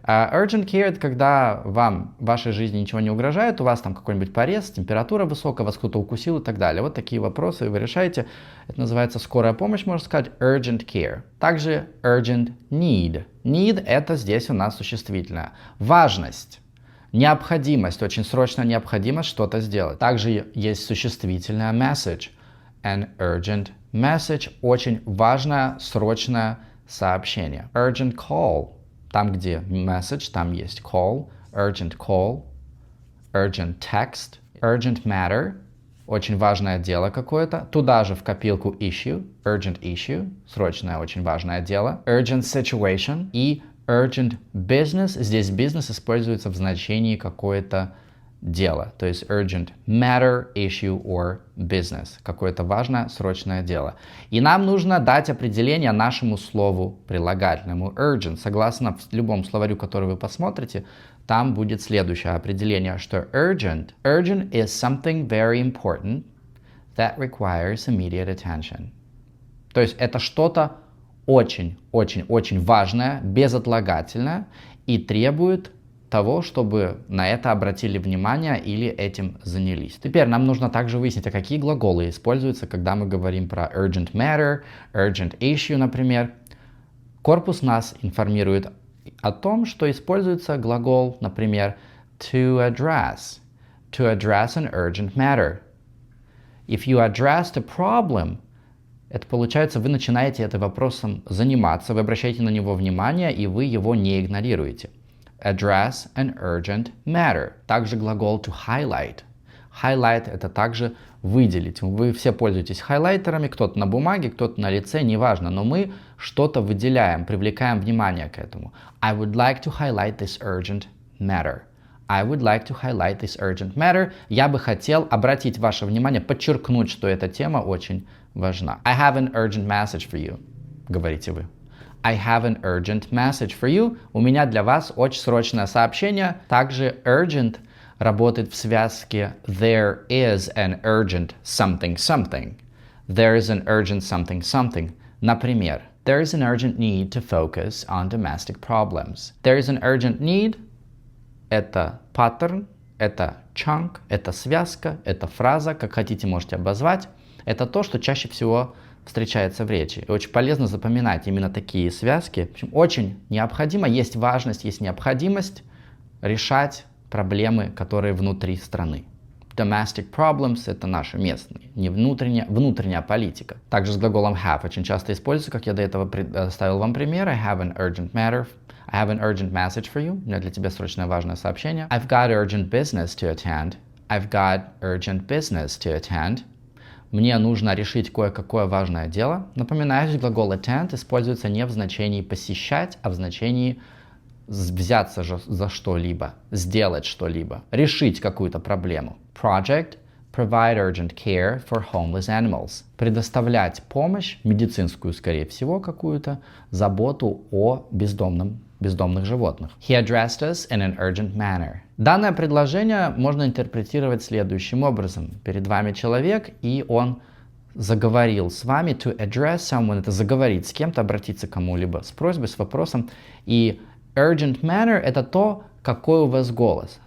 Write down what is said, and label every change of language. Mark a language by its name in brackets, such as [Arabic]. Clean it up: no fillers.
[Russian] А urgent care — это когда вам в вашей жизни ничего не угрожает, у вас там какой-нибудь порез, температура высокая, вас кто-то укусил и так далее. Вот такие вопросы вы решаете. Это называется скорая помощь, можно сказать, urgent care. [English] Также urgent need. [Russian] Need — это здесь у нас существительное. Важность, необходимость, очень срочная необходимость что-то сделать. Также есть существительное message. An urgent message — очень важное, срочное сообщение. [English] Urgent call. [Russian] Там, где message, там есть call. [English] Urgent call. Urgent text. Urgent matter. [Russian] Очень важное дело какое-то. Туда же в копилку issue. [English] Urgent issue. [Russian] Срочное, очень важное дело. [English] Urgent situation. И urgent business. [Russian] Здесь business используется в значении какое-то дело. [English] То есть urgent matter, issue or business. [Russian] Какое-то важное, срочное дело. И нам нужно дать определение нашему слову прилагательному urgent. Согласно любому словарю, который вы посмотрите, там будет следующее определение, что [English] urgent is something very important that requires immediate attention. [Russian] То есть это что-то очень-очень-очень важное, безотлагательное и требует того, чтобы на это обратили внимание или этим занялись. Теперь нам нужно также выяснить, а какие глаголы используются, когда мы говорим про urgent matter, urgent issue, например. Корпус нас информирует о том, что используется глагол, например, [English] to address an urgent matter. If you addressed a problem, [Russian] это получается, вы начинаете этим вопросом заниматься, вы обращаете на него внимание, и вы его не игнорируете. [English] Address an urgent matter. [Russian] Также глагол [English] to highlight. [Russian] Highlight — это также выделить. Вы все пользуетесь хайлайтерами, кто-то на бумаге, кто-то на лице, неважно, но мы что-то выделяем, привлекаем внимание к этому. [English] I would like to highlight this urgent matter. I would like to highlight this urgent matter. [Russian] Я бы хотел обратить ваше внимание, подчеркнуть, что эта тема очень важна. [English] I have an urgent message for you, [Russian] говорите вы. [English] I have an urgent message for you. [Russian] У меня для вас очень срочное сообщение. [English] Также urgent [Russian] работает в связке [English] there is an urgent something something. There is an urgent something something. Например, there is an urgent need to focus on domestic problems. There is an urgent need. [Russian] Это паттерн, это chunk, это связка, это фраза, как хотите можете обозвать. Это то, что чаще всего встречается в речи. И очень полезно запоминать именно такие связки. В общем, очень необходимо, есть важность, есть необходимость решать проблемы, которые внутри страны. Domestic problems — это наши местные, не внутренняя политика. Также с глаголом have очень часто используется, как я до этого предоставил вам пример. [English] I have an urgent matter. I have an urgent message for you. [Russian] У меня для тебя срочное важное сообщение. [English] I've got urgent business to attend. I've got urgent business to attend. [Russian] Мне нужно решить кое-какое важное дело. Напоминаю, глагол attend используется не в значении посещать, а в значении взяться за что-либо, сделать что-либо, решить какую-то проблему. [English] Project provide urgent care for homeless animals. [Russian] Предоставлять помощь, медицинскую, скорее всего, какую-то, заботу о бездомных животных. [English] He addressed us in an urgent manner. [Russian] Данное предложение можно интерпретировать следующим образом. Перед вами человек, и он заговорил с вами. To address someone — это заговорить с кем-то, обратиться к кому-либо с просьбой, с вопросом. И urgent manner — это то, какой у вас голос.